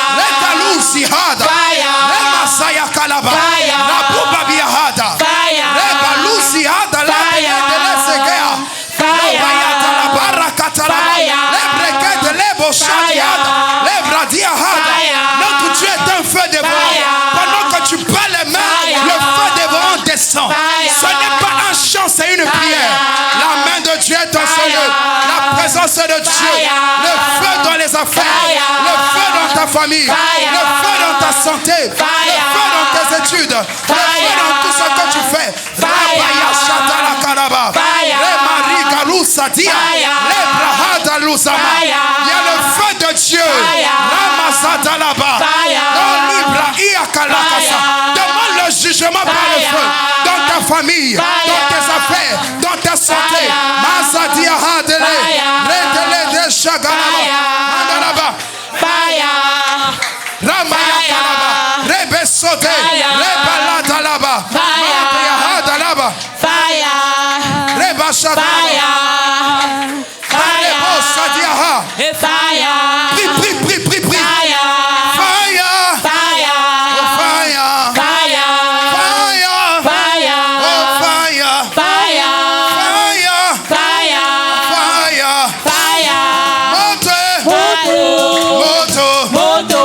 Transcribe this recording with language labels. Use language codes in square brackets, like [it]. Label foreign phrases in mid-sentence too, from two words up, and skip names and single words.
[en] Letalusi Hada, fire, Lemasaya Kalaba, fire, Labuba Biahada, fire, Lebalusi Hada, fire, Lebedelegea, Lebayata la Baracatalaba, fire, Lebreke de Lebo Shadiada, Lebradia Hada. fire, [fr] Notre Dieu est un feu dévorant. [en] fire, [fr] Pendant que tu bats les mains, [en] fire, [fr] le feu dévorant descend. [en] fire, [fr] Ce n'est pas un chant, c'est une prière. La main de Dieu est un seul. La présence de Dieu. Le feu dans les affaires. Le feu dans ta famille. Le feu dans ta santé. Le feu dans tes études. Le feu dans tout ce que tu fais. Rabaya Shatala Karaba. Remari Galusa Dia. Lebrahada Luzama. Il y a le feu de Dieu. Ramazada là-bas. Dans Libra Iakalakasa. Demande le jugement par le feu. Dans ta famille. Dans tes affaires. Dans ta santé. Mazadia Hadele. Redele de Shagalaba. Mandalaba. Ramaya Kalaba. Rebe Sote. Rebalada là-bas. Mandria Hadalaba. Reba Shagalaba. Rebo Sadiaha. Prie, prie, prie, prie, prie. [en] Fire. Oh, fire. Fire. Oh, fire. Fire. [ln] Moto. Moto.